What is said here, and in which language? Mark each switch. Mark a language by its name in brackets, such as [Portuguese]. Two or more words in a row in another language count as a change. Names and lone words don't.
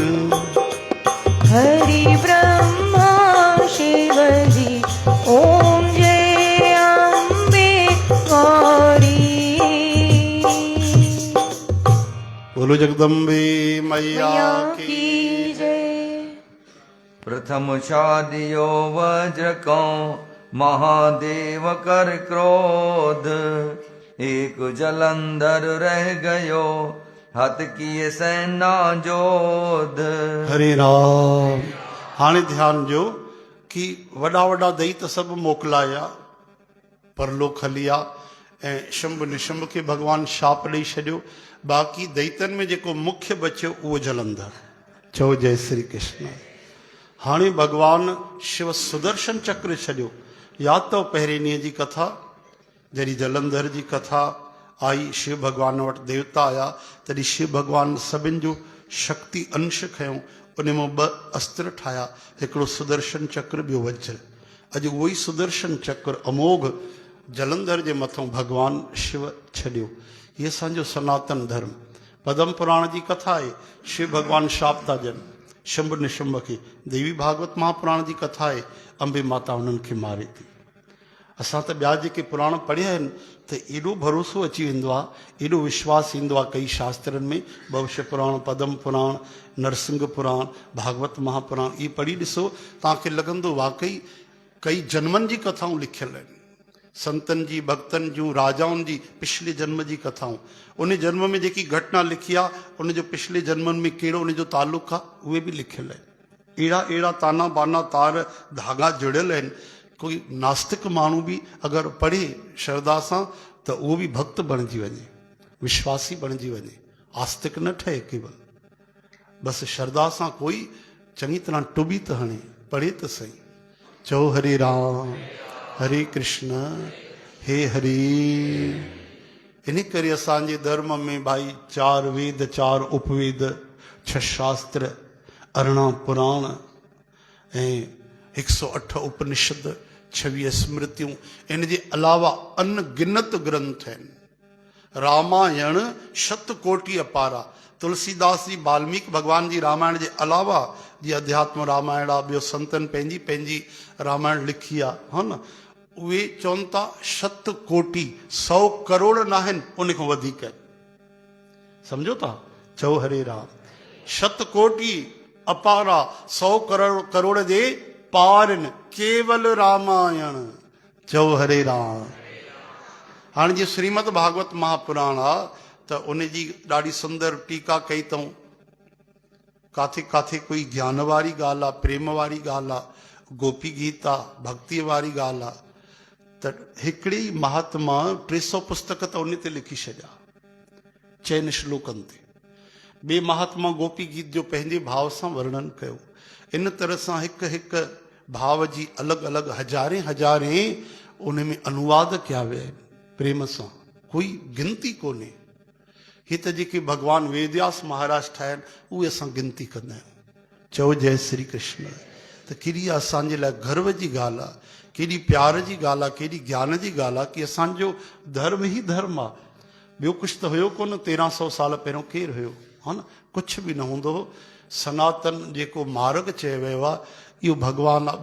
[Hindi] हरि ब्रह्मा शिव जी, ओम जय अम्बे गौरी। बोलो जगदम्बे मैया की जय। प्रथम शादियो वज्र को महादेव कर क्रोध। एक जलंधर रह गयो हत किए सेना जोध। [Sindhi] हरे राम। हाणे ध्यान ॾियो कि वॾा वॾा दैत सभु मोकिलाया, परलोक हलिया ऐं शुंभ निशुंभ खे भॻवानु शाप ॾेई छॾियो। बाक़ी दैतनि में जेको मुख्य बचियो उहो जलंधर। चओ जय श्री कृष्ण। हाणे भॻवानु शिव सुदर्शन चक्र छॾियो। यादि अथव पहिरें ॾींहं जी कथा, जॾहिं जलंधर जी कथा आई, शिव भॻवान वटि देवता आया, तॾहिं शिव भॻवानु सभिनि जो शक्ति अंश खयों, उन मां 2 अस्त्र ठाहिया, हिकिड़ो सुदर्शन चक्र, ॿियो वज्र। अॼु उहो ई सुदर्शन चक्र अमोघ जलंधर जे मथां भॻवानु शिव छॾियो। इहे असांजो सनातन धर्म। पद्म पुराण जी कथा आहे, शिव भॻवानु शाप था ॾियनि शुंभ निशुंभ खे। देवी भागवत महापुराण जी कथा आहे, अंबे माता उन्हनि खे मारे थी। असां त ॿिया जेके पुराण पढ़िया आहिनि त एॾो भरोसो अची वेंदो आहे, एॾो विश्वास ईंदो आहे कई शास्त्रनि में, भविष्य पुराण, पद्म पुराण, नरसिंह पुराण, भागवत महापुराण, इहे पढ़ी ॾिसो, तव्हांखे लॻंदो वाकई कई जन्मनि जी कथाऊं लिखियलु आहिनि, संतनि जी, भक्तनि जूं, राजाउनि जी पिछले जन्म जी कथाऊं। उन जन्म में जेकी घटना लिखी आहे, उनजो पिछले जन्मनि में कहिड़ो उनजो तालुक़ु आहे, उहे बि लिखियलु आहिनि। अहिड़ा अहिड़ा ताना बाना तार धागा जुड़ियल आहिनि। कोई नास्तिक माण्हू बि अगरि पढ़े श्रद्धा सां त उहो बि भक्त बणिजी वञे, विश्वासी बणिजी वञे, आस्तिक न ठहे केवल। बसि श्रद्धा सां कोई चङी तरह टुबी त हणे, पढ़े त सही। चओ हरे राम हरे कृष्ण हे हरि। इन करे असांजे धर्म में भाई 4 वेद, 4 उपवेद, 6 शास्त्र, 18 पुराण ऐं 108 उपनिषद, 26 स्मृतियूं, इन जे अलावा अनगिनत ग्रंथ आहिनि। [Hindi] रामायण 100 कोटि अपारा। [Sindhi] तुलसीदास जी, वाल्मीकि भगवान जी रामायण जे अलावा जीअं अध्यात्म रामायण आहे, ॿियो संतनि पंहिंजी पंहिंजी रामायण लिखी आहे, हा न, उहे चवनि था 100 कोटि, 100 करोड़ न आहिनि, उन खां वधीक आहिनि। सम्झो था? चओ हरे राम। [Hindi] 100 कोटि अपारा, [Sindhi] 100 करोड़ जे पार आहिनि, केवल रामायण। चओ हरे राम। हाणे जीअं श्रीमद भागवत महापुराण आहे त उन जी ॾाढी सुंदर टीका कई अथऊं। काथे काथे कोई ज्ञान वारी ॻाल्हि आहे, प्रेम वारी ॻाल्हि आहे, गोपी गीत आहे, भक्तीअ वारी ॻाल्हि आहे। त हिकिड़ी महात्मा 300 पुस्तक त उन ते लिखी छॾिया, 4 श्लोकनि ते। ॿिए महात्मा गोपी गीत जो पंहिंजे भाव सां वर्णन कयो। इन तरह सां हिकु हिकु भाव जी अलॻि अलॻि हज़ारे उन में अनुवाद कया विया आहिनि प्रेम सां, कोई गिनती कोन्हे। ही त जेके भॻवानु वेदव्यास महाराज ठाहिया आहिनि उहे असां गिनती कंदा आहियूं। चओ जय श्री कृष्ण। त केॾी असांजे लाइ गर्व जी ॻाल्हि आहे, केॾी प्यार जी ॻाल्हि आहे, केॾी ज्ञान जी ॻाल्हि आहे कि असांजो धर्म ई धर्म आहे। ॿियो कुझु त हुयो कोन। 1300 साल पहिरियों केरु हुयो, हा न, कुझु बि न हूंदो हो। सनातन जेको मार्ग चयो वियो आहे इहो भॻवानु आहे।